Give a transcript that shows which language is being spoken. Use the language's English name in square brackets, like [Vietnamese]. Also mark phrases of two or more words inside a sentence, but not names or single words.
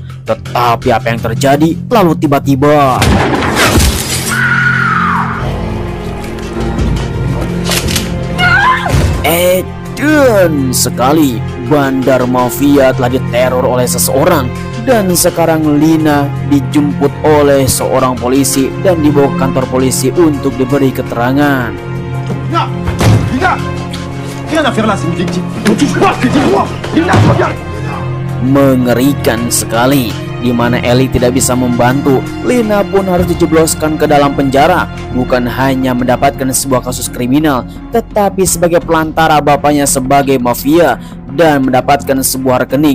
[Indonesian] Tetapi apa yang terjadi? Lalu tiba-tiba dan sekali bandar mafia telah diteror oleh seseorang. Dan sekarang Lina dijemput oleh seorang polisi dan dibawa ke kantor polisi untuk diberi keterangan. Lina! Lina! [French] Rien à faire là, c'est une victime. Ne touche pas, dis-moi! Lina, regarde! [Indonesian] Mengerikan sekali, di mana Ellie tidak bisa membantu. Lina pun harus dijebloskan ke dalam penjara, bukan hanya mendapatkan sebuah kasus kriminal, tetapi sebagai pelantara bapaknya sebagai mafia dan mendapatkan sebuah rekening.